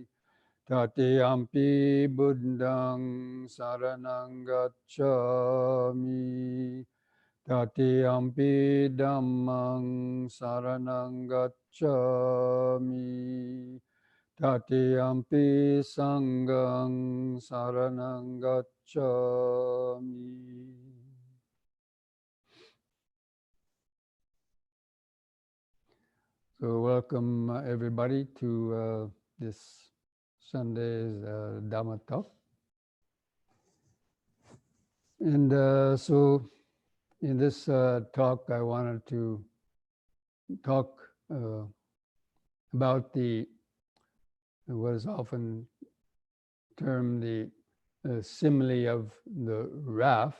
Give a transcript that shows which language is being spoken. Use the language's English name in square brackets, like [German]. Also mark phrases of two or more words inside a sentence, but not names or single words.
[Pali] Tatiyampi Buddhang Saranang Gacchami. Tatiyampi Dhammang Saranang Gacchami. Tatiyampi Sanghang Saranang Gacchami. [English] So welcome everybody to this Sunday's Dhamma talk. And so in this talk I wanted to talk about what is often termed the simile of the raft.